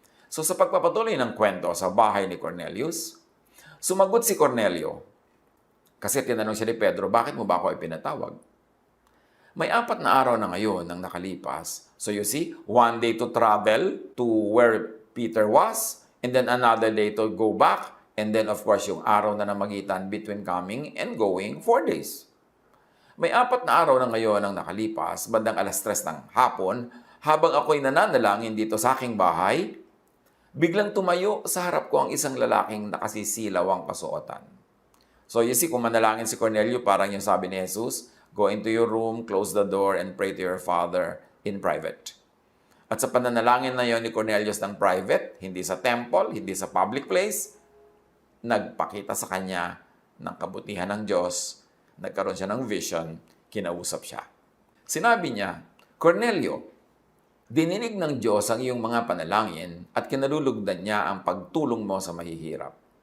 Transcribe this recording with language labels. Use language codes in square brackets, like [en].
[tl] So sa pagpapatuloy ng kwento sa bahay ni Cornelius, sumagot si Cornelio. Kasi tinanong siya ni Pedro, "Bakit mo ba ako ipinatawag?" May 4 na araw na ngayon nang nakalipas. [en] So you see, 1 day to travel to where Peter was, and then another day to go back, and then of course [tl] yung araw na namagitan [en] between coming and going, 4 days. [tl] May 4 na araw na ngayon ang nakalipas, bandang 3:00 ng hapon, habang ako'y nananalangin dito sa aking bahay, biglang tumayo sa harap ko ang isang lalaking nakasisilaw ang kasuotan. [en] So you see, [tl] kung manalangin si Cornelio, parang yung sabi ni Jesus, [en] "Go into your room, close the door, and pray to your Father in private." [tl] At sa pananalangin na yon ni Cornelius ng private, hindi sa temple, hindi sa public place, nagpakita sa kanya ng kabutihan ng Diyos, nagkaroon siya ng vision, kinausap siya. Sinabi niya, "Cornelio, dininig ng Diyos ang iyong mga panalangin at kinalulugdan niya ang pagtulong mo sa mahihirap.